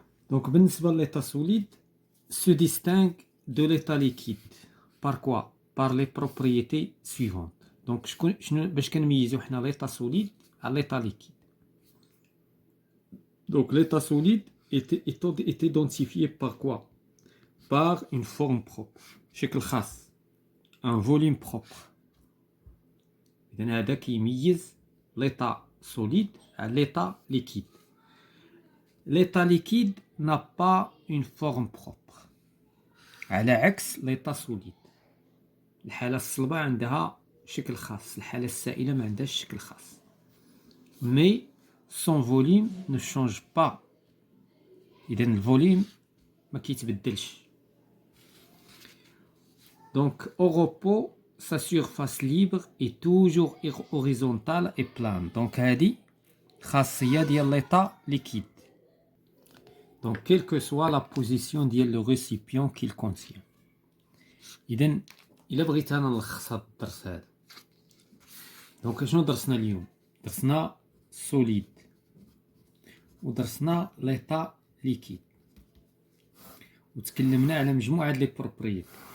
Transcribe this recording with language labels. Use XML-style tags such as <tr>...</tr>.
<ar>دونك بالنسبه ليطا سوليد</ar> <fr>se distingue de l'état liquide par quoi? Par les propriétés suivantes.</fr> <ar>دونك شنو باش كنميزو حنا ليطا سوليد على ليطا ليكيد؟</ar> <fr>Donc l'état solide est identifié par quoi? Par une forme propre,</fr> <ar>شكل خاص,</ar> <fr>un volume propre.</fr> <ar>إذن هذا كيميز</ar> <fr>l'état solide à l'état liquide. L'état liquide n'a pas une forme propre,</fr> <ar>على عكس</ar> <fr>l'état solide.</fr> <ar>الحالة الصلبة عندها شكل خاص، الحالة السائلة ما عندهاش شكل خاص.</ar> <fr>Mais son volume ne change pas.</fr> <ar>إذن الفوليوم ما كيتبدلش.</ar> <fr>Donc au repos, sa surface libre est toujours horizontale et plane.</fr> <ar>Donc هذه خاصية ديال l'état liquide.</ar> <fr>Donc quelle que soit la position ديال le récipient qu'il contient.</fr> <ar>إذن إلا بغيت أنا نلخص هذا الدرس هذا، دونك شنو درسنا اليوم؟ درسنا سوليد ودرسنا ليطا ليكيد وتكلمنا على مجموعة لي بروبريتي.</ar>